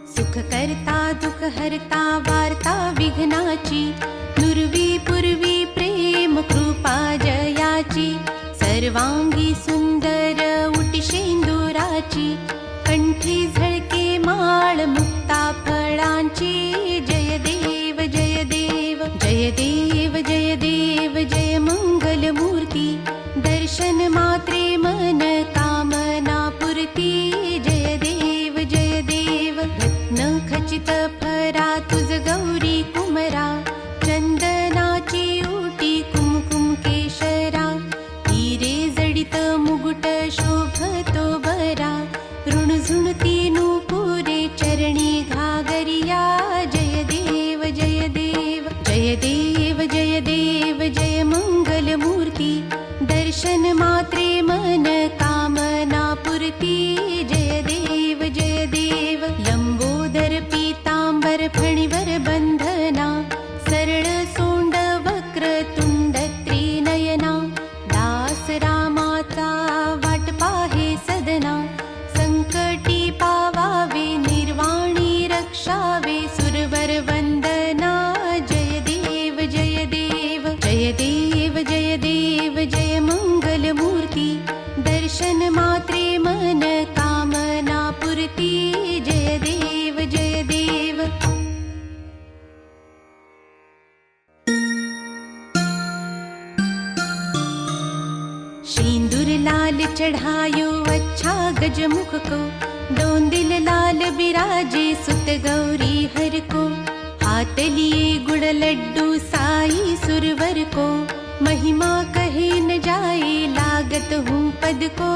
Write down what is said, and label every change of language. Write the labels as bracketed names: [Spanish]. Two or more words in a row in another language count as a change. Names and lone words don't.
[Marathi] सुख करता दुःख हरता वार्ता विघ्नाची, नुरवी पूर्वी प्रेम कृपा जयाची, सर्वांगी सुंदर उटी शेंदुराची, कंठी झळके माळ मुक्ता फळांची. जय देव जय देव जय देव जय देव जय मंगल मूर्ती, दर्शन मात्रे मन कामना पुरती. जय देव जय देव रत्न खचित फरा तुझ गौरी कुमरा, चंदनाची उटी कुमकुम केशरा, हिरे जडित मुकुट शोभतो बरा, ऋणझुणती नूपुरे चरणी घागरिया. जय देव जय देव जय देव जय देव जय मंगल मूर्ती, दर्शन मात्रे मन कामना पुरती. जय देव जय देव लंबोदर पीतांबर फणीवर बंधना, सरळ सोंड वक्र तुंड त्रिनयना, दास रामाचा वाट पाहे सदना, संकटी पावावे निर्वाणी रक्षावे सुरवर वंदना. जय देव जय देव जय देव जय देव जय मंगल मूर्ती, दर्शन मात्रे मन कामना पुरती. [Hindi] जय देव जय देव सिंदूर लाल चढ़ायो अच्छा गजमुख को, दोंदिल लाल बिराजे सुत गौरी हर को, हाथ लिए गुड़ लड्डू साई सुरवर को, महिमा कहे न जाए लागत हूँ पद को.